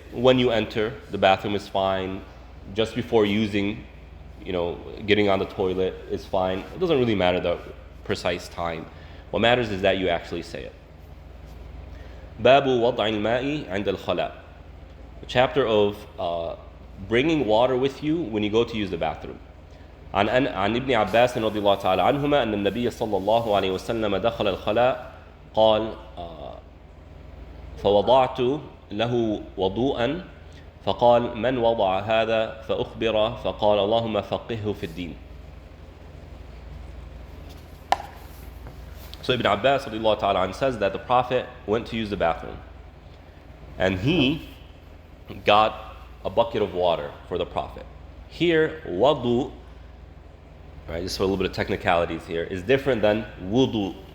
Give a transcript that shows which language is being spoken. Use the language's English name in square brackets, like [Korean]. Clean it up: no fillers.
[English] When you enter, the bathroom is fine. Just before using, getting on the toilet is fine. It doesn't really matter the precise time. What matters is that you actually say it. [Arabic] Babu wad'i al-ma'i 'inda al-khala. [English] A chapter of bringing water with you when you go to use the bathroom. [Arabic] عن ابن عباس رضي الله تعالى عنهما أن النبي صلى الله عليه وسلم دخل الخلاء قال فوضعت له وضوءا فقال من وضع هذا فأخبره فقال اللهم فقهه في الدين. [English] So Ibn Abbas رضي الله تعالى عنه says that the Prophet went to use the bathroom and he got a bucket of water for the Prophet. Here, wudu, right, just for a little bit of technicalities here, is different than wudu.